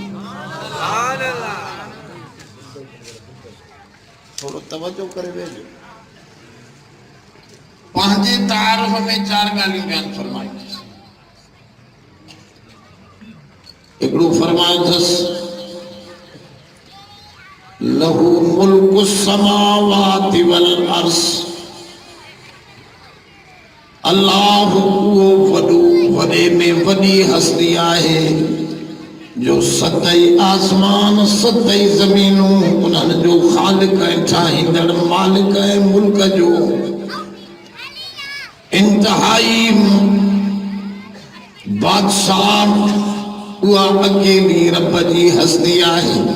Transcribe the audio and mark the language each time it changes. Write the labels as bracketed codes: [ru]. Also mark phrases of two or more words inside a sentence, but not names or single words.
[sd] थोरो तवजो करे वेठो। पंहिंजे तारुफ़ में 4 ॻाल्हियूं बयान फरमायूं। हिकिड़ो फरमायो अथसि [ar] له ملك السماوات والأرض, [sd] अल्लाह उहो वॾो वॾे में वॾी हस्ती आहे जो 7 आसमान 7 ज़मीनूं उन्हनि जो ख़ालिक ऐं ठाहींदड़ मालिक ऐं मुल्क जो इंतहाई बादशाह उहा अकेली रब जी हस्ती आहे।